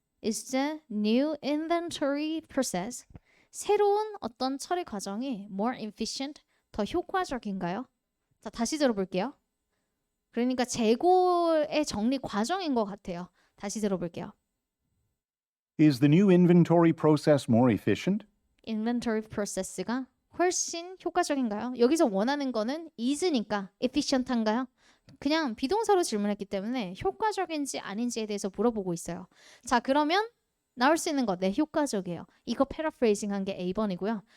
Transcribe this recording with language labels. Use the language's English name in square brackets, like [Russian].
[English] Is the new inventory process [Korean] 새로운 어떤 처리 과정이 [English] more efficient, [Korean] 더 효과적인가요? 자, 다시 들어볼게요. 그러니까 재고의 정리 과정인 것 같아요. 다시 들어볼게요. [English] Is the new inventory process more efficient? [Korean] inventory process가 훨씬 효과적인가요? 여기서 원하는 거는 is니까 efficient한가요? 그냥 비동사로 질문했기 때문에 효과적인지 아닌지에 대해서 물어보고 있어요. 자, 그러면 나올 수 있는 거, 네, 효과적이에요. 이거 패러프레이징 한 게 A번이고요.